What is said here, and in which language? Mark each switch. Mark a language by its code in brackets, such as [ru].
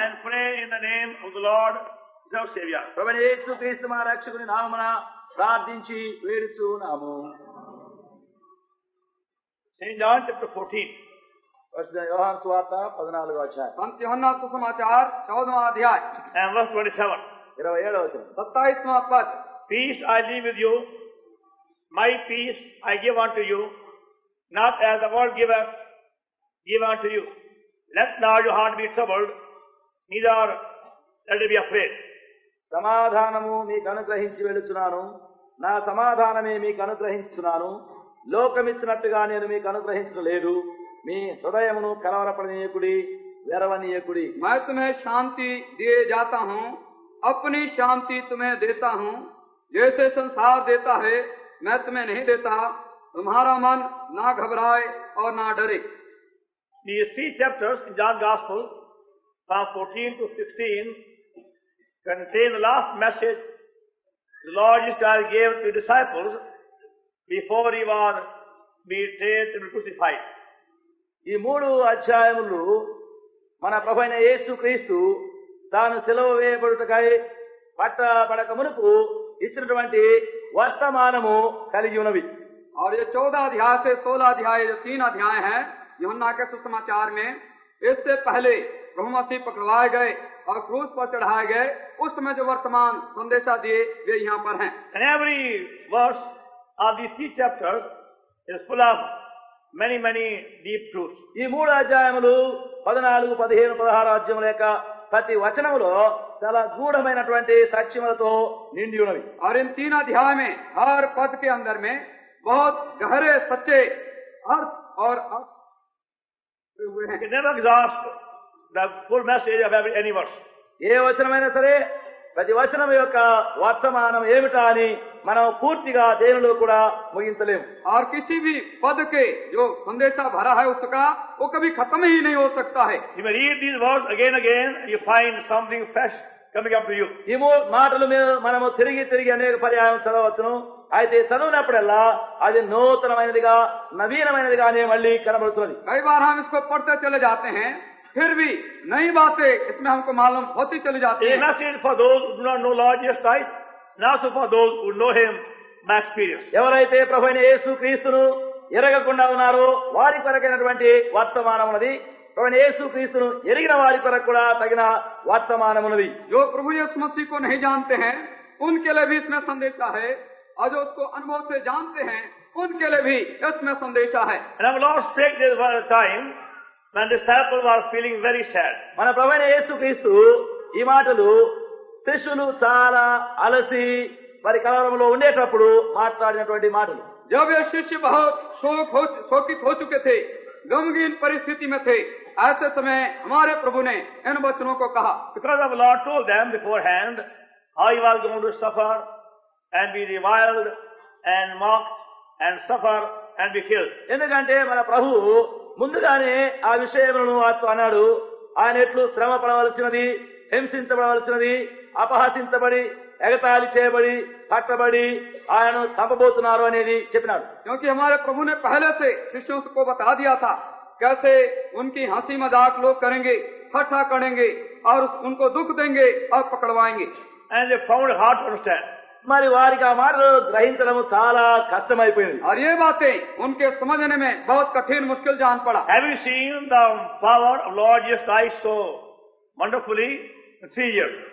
[en] and pray in the name of the Lord, our Savior. [te] ప్రభువైన యేసుక్రీస్తు మా రక్షకుని నామమున ప్రార్థించి వేడుచున్నాము. [en] St. John chapter 14. [te] పరిశుద్ధ యోహాను సువార్త 14వ అధ్యాయం [hi] संत यूहन्ना सुसमाचार 14वां अध्याय [en] And verse 27. [te] 27వ వచనం. [hi] 27वां पद. [en] Peace I leave with you, my peace I give unto you, not as the world giveth, give unto you. Let not your heart be troubled, neither let it be afraid. [te] సమాధానము మీకు అనుగ్రహించి వెళుచున్నాను, నా సమాధానమే మీకు అనుగ్రహించుతున్నాను. లోకమిచ్చినట్టుగా నేను మీకు అనుగ్రహించడం లేదు. మీ హృదయమును కలవరపడనీయకుడి, వెరవనీయకుడి. [hi] मैं तुम्हें शांति दिए जाता हूँ, अपनी शांति तुम्हें देता हूँ. जैसे संसार देता है मैं तुम्हें नहीं देता. तुम्हारा मन ना घबराए और ना डरे. [en] These 3 chapters in John's Gospel, from 14 to 16, contain the last message the Lord Jesus gave to the disciples before he was betrayed and crucified. [te] ఈ 3 అధ్యాయములు మన ప్రభువైన యేసుక్రీస్తు తాను సిలువ వేయబడుటకై పట్టబడక మునుపు ఇచ్చినటువంటి వర్తమానము కలిగి ఉన్నవి. [hi] और ये 14 अध्याय से 16 अध्याय जो 3 अध्याय हैं यूहन्ना के सुसमाचार में, इससे पहले प्रभु मसीह पकड़वाए गए और क्रूस पर चढ़ाए गए उस समय जो वर्तमान संदेशा दिए वे यहाँ पर हैं. [en] And every verse of these 3 chapters is full of many deep truths. [te] ఈ 3 అధ్యాయములు 14, 15, 16 అధ్యాయముల యొక్క ప్రతి వచనములో చాలా గూఢమైనటువంటి సత్యములతో నిండి ఉన్నవి. [hi] और इन 3 अध्याय में हर पद के अंदर में बहुत गहरे सच्चे अर्थ और हुए [en] You [hi] हैं. [en] can never exhaust the full message of any verse. [te] ఏ వచనమైనా సరే ప్రతి వచనం యొక్క వర్తమానం ఏమిటా అని మనం పూర్తిగా దేనిలో కూడా ముగించలేము. [hi] और किसी भी पद के जो संदेशा भरा है उसका वो कभी खत्म ही नहीं हो सकता है. [en] You may read these words again, you find something fresh coming up to you. [te] ఈ మాటలు మనము తిరిగి అనేక పర్యాయం చదవచ్చును. అయితే చదివినప్పుడల్లా అది నూతనమైనదిగా నవీనమైనదిగానే మళ్ళీ కనబడుతున్నది. [hi] कई बार हम इसको पढ़ते चले जाते हैं फिर भी नई बातें इसमें हमको मालूम होती चली जाती [en] It is [hi] है। [en] not said for those who do not know Lord Jesus Christ, and also for those who know Him by experience. [te] ఎవరైతే ప్రభు అయిన యేసు క్రీస్తును ఎరగకుండా ఉన్నారో వారి కొరకైనటువంటి వర్తమానమున్నది, ప్రభు అయిన యేసు క్రీస్తును ఎరిగిన వారి కొరకు కూడా తగిన వర్తమానమున్నది. [hi] जो प्रभु यीशु मसीह को नहीं जानते हैं उनके लिए भी इसमें संदेशा है, और जो उसको अनुभव से जानते हैं उनके लिए भी इसमें संदेशा है। [en] And our Lord spake there was a time when disciples were feeling very sad. [te] మన ప్రభు అయిన యేసు క్రీస్తు ఈ మాటలు శిష్యులు చాలా అలసి మరి కలవరంలో ఉండేటప్పుడు మాట్లాడినటువంటి మాటలు. [hi] जब ये शिष्य बहुत शोकित हो चुके थे, गमगीन परिस्थिति में थे, ऐसे समय हमारे प्रभु ने इन वचनों को कहा। [en] Because our Lord told them beforehand how He was going to suffer and be reviled and mocked and suffer and be killed. [te] ఎందుకంటే మన ప్రభు ముందుగానే ఆ విషయములను వారితో అన్నాడు. ఆయన ఎట్లు శ్రమ పడవలసినది, హింసించబడవలసినది, అపహసించబడి ఎగతాళి చేయబడి పట్టబడి ఆయనను చంపబోతున్నారు అనేది చెప్పినాడు. [hi] क्योंकि हमारे प्रभु ने पहले से शिष्यों को बता दिया था कैसे उनकी हंसी मजाक लोग करेंगे, ठट्ठा करेंगे और उनको दुख देंगे और पकड़वाएंगे। [en] And they found it hard to understand. [te] మరి వారికి ఆ మాటలు గ్రహించడం చాలా కష్టమైపోయింది. [hi] और ये बातें उनके समझने में बहुत कठिन मुश्किल जान पड़ा। [en] Have you seen the power of Lord Jesus Christ so wonderfully in 3 years?